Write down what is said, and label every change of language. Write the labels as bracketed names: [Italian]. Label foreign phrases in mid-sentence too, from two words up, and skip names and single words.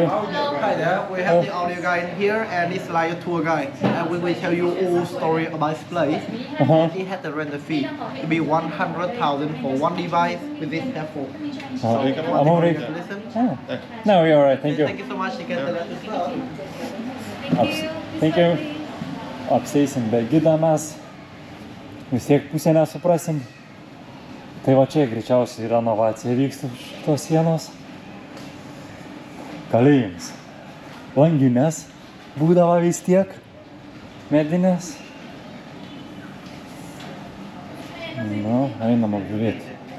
[English] Hi there, we have the audio guide here and it's like a tour guide and we will tell you all story about this place. It has the rental fee to be 100,000 for one device with this headphone. I'm already... Listen. Oh. No, we're alright, thank you. Thank you so much, you can tell us as well. Thank you. [Lithuanian] Apseisim be gidą mes. Vis tiek pusę nesuprasim. Tai va čia greičiausiai renovacija vyksta už tos sienos. Kalėjimas. Langinės būdavo vis tiek. Medinės. Nu, einam apžiūrėti.